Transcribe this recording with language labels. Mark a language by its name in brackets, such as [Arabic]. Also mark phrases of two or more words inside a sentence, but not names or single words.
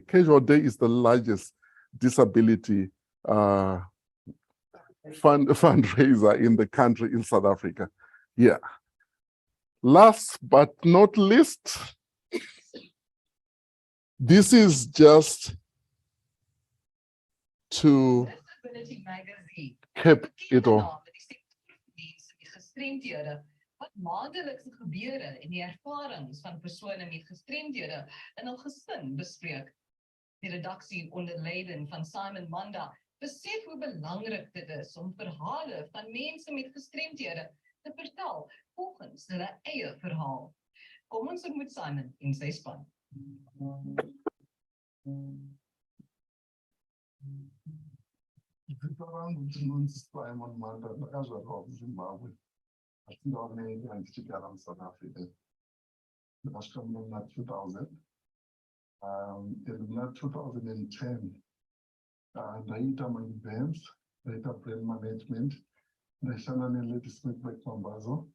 [English] Casual Day is the largest disability fundraiser in the country, in South Africa. Yeah. Last but not least, this is just to cap it all. [Afrikaans] Wat maandelikse gebeure en die ervarings van persone met gestremdhede in hul gesin bespreek. Die redaksie onder leiding van Simon Manda besef hoe belangrik dit is om verhale van mense met gestremdhede te vertel volgens hulle eie verhaal. Kom ons ontmoet Simon en sy span. [Shona] Simon Manda, ndakazvarwa kuZimbabwe. [English] In South Africa. [Shona] Ndakasvika muna 2000. In 2010, ndaita ma-events, ndaita [English] brand management, [Shona] ndaishanda ne- [English] ladies network [Shona] Mambazo.